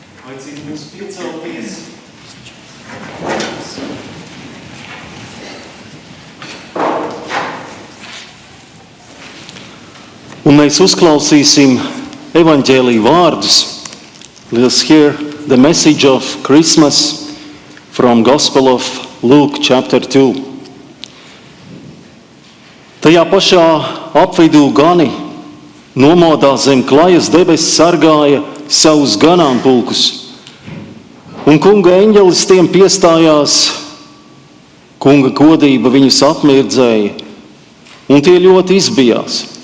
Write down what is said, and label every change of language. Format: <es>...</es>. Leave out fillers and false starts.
<lv>Aicinu jūs piecelties. Un mēs uzklausīsim evaņģēliju vārdus.</lv> <en>Let's hear the message of Christmas from Gospel of Luke chapter 2.</en> <lv>Tajā pašā apvidū gani nomodā zem klajas debesis sargāja savus ganāmpulkus. Un kunga eņģelis tiem piestājās, kunga godība viņus apmirdzēja, un tie ļoti izbijās.</lv>